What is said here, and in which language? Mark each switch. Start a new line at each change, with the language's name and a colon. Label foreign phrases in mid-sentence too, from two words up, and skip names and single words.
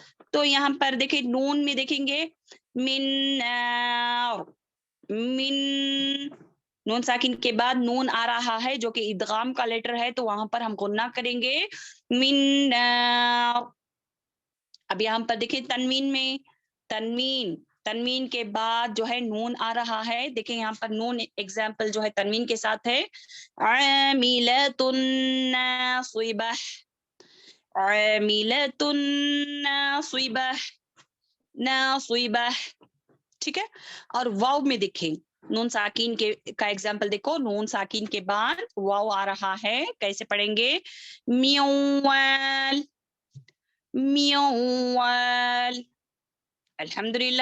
Hindi: तो यहाँ पर देखें, नून में देखेंगे,
Arabic: من من,
Hindi: नून साकिन के बाद नून आ रहा है जो कि इदगाम का लेटर है, तो वहां पर हम गुन्ना करेंगे, मिन। अब यहाँ पर देखिए तनवीन में, तनवीन के बाद जो है नून आ रहा है। देखिए यहाँ पर नून एग्जाम्पल जो है तनवीन के साथ है,
Arabic: عاملة ناصبة عاملة ناصبة ناصبة,
Hindi: ठीक है। और वाव में देखें, नून साकिन के का एग्जाम्पल देखो, नून साकिन के बाद वाव आ रहा है, कैसे पढ़ेंगे? म्यौवल, म्यौवल। अल्हम्दुलिल्लाह।